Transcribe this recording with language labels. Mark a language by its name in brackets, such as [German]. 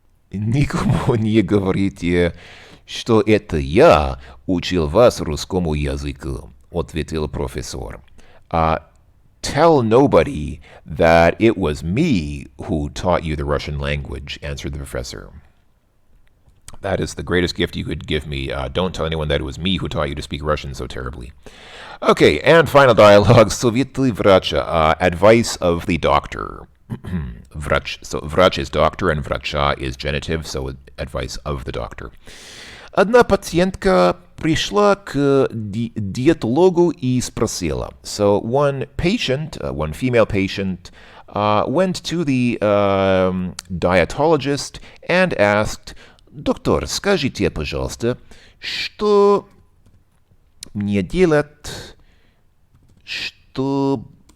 [Russian] Никому не говорите, что это я учил вас русскому языку, ответил профессор. [English] Tell nobody that it was me who taught you the Russian language, answered the professor. That is the greatest gift you could give me. Don't tell anyone that it was me who taught you to speak Russian so terribly. Okay, and final dialogue. [Russian] Советы врача. [English] Advice of the doctor. [Russian] Врач. [English] So [Russian] врач [English] is doctor and [Russian] врача [English] is genitive, so advice of the doctor. [Russian] Одна пациентка пришла к диетологу и спросила. [English] So one patient, one female patient, went to the dietologist and asked, [Russian] «Доктор, скажите, пожалуйста, что мне делать, чтобы...»